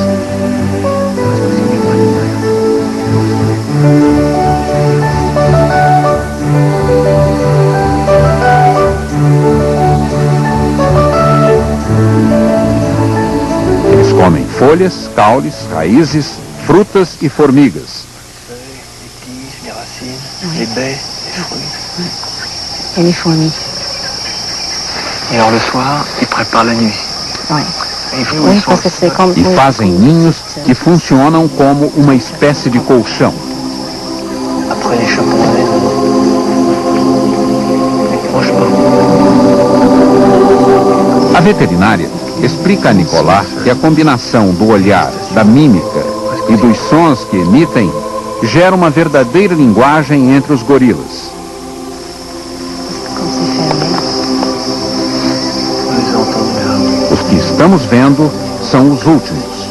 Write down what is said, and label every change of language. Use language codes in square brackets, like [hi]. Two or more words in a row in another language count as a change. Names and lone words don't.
[pt] Eles comem folhas, caules, raízes, frutas e formigas. [fr] Et les fourmis. Et alors le soir, ils préparent la nuit. Oui. Oui, parce que c'est comme... [pt] E fazem ninhos que funcionam como uma espécie de colchão. [fr] Après les chapons, ils mangent pas. [pt] A veterinária explica a Nicolas que a combinação do olhar, da mímica e dos sons que emitem gera uma verdadeira linguagem entre os gorilas. Os que estamos vendo são os últimos.